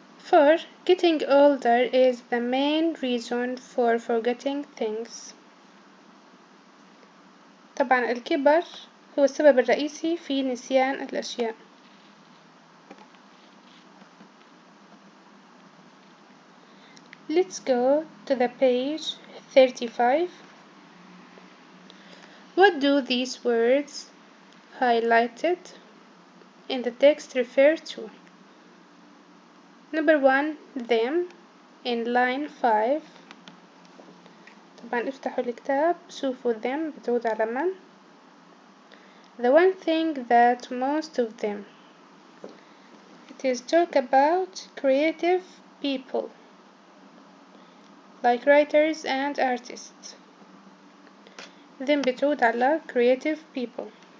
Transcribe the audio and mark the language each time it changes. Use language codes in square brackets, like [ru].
[en] For getting older is the main reason for forgetting things. [ar] طبعا الكبر هو السبب الرئيسي في نسيان الأشياء. [en] Let's go to the page 35. What do these words highlighted in the text refer to? Number 1, them in line 5. [ar] طبعا افتحوا الكتاب شوفوا them بتعود على من. [en] The one thing that most of them. It is talk about creative people like writers and artists. Them [ar] بتعود على [en] creative people.